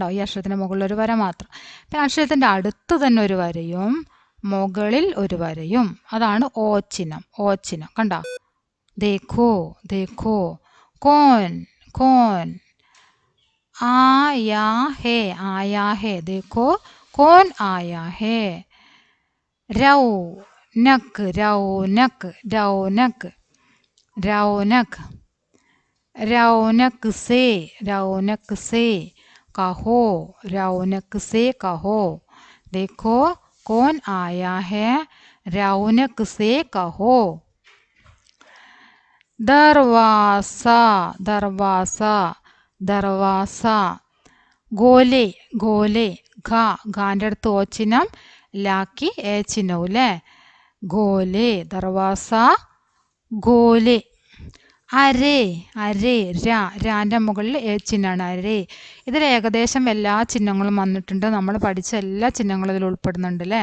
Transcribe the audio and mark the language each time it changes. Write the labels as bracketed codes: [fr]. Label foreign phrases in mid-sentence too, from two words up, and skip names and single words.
[ml] ഈ അക്ഷരത്തിന്റെ മുകളിൽ ഒരു വര മാത്രം. പിന്നെ അക്ഷരത്തിന്റെ അടുത്ത് തന്നെ ഒരു വരയും മുകളിൽ ഒരു വരയും. അതാണ് ഓച്ചിഹ്നം. കണ്ടോ? ദേഖോ. [hi] कौन. आया है. देखो कौन आया है. रौनक से कहो. देखो कौन आया है? रौनक से कहो. दरवासा. गोले. [ml] ഗാന്റെ അടുത്ത് ഓച്ചിഹ്നം, ലാക്കി ഏച്ചിഹ്നവും അല്ലേ? [hi] गोले. दरवाज़ा. गोले. [ml] അരേ. രാന്റെ മുകളിൽ ഏച്ചിഹ്നാണ്. അരേ. ഇതിൽ ഏകദേശം എല്ലാ ചിഹ്നങ്ങളും വന്നിട്ടുണ്ട്. നമ്മൾ പഠിച്ച എല്ലാ ചിഹ്നങ്ങളും ഇതിൽ ഉൾപ്പെടുന്നുണ്ട് അല്ലേ?